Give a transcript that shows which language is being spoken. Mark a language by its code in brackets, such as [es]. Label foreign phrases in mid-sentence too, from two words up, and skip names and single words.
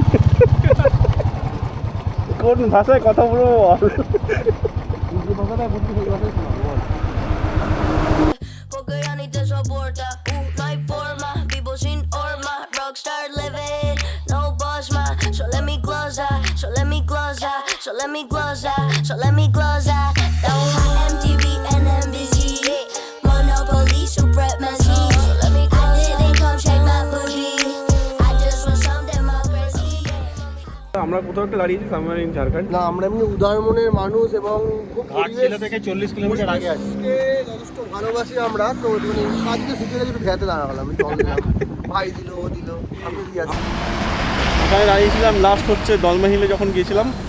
[bn] কোন ভাষায় কথা বলবো বল? যে ভাষাটা বুঝতে সেই ভাষাই শোনাবো, বল। [es] Porque ya ni te soporta. No hay forma, vivo sin horma. [en] Rockstar living, no boss ma. So let me close up, so let me close up, so let me close up, so let me close up. MTV and NBC, Monopoly, supremacy. So let me close up. I didn't come shake my booty. I just want some democracy. [bn] আমরা কোথাও একটা দাঁড়িয়েছি, সামনে ইন ঝাড়খণ্ড। না, আমরা এমনি উদারমনের মানুষ এবং খুব ঘাটশিলা থেকে 40 কিলোমিটার আগে আছি। পরিবেশকে যথেষ্ট ভালোবাসি আমরা, তো মানে কাজকে শিখে গেছি, একটু ভেতে দাঁড়ালাম, আমি জল দিলাম, ভাই দিল, ও দিল, আমি দিয়ে আছি। ওখানে দাঁড়িয়েছিলাম লাস্ট হচ্ছে দলমাহিলে যখন গিয়েছিলাম।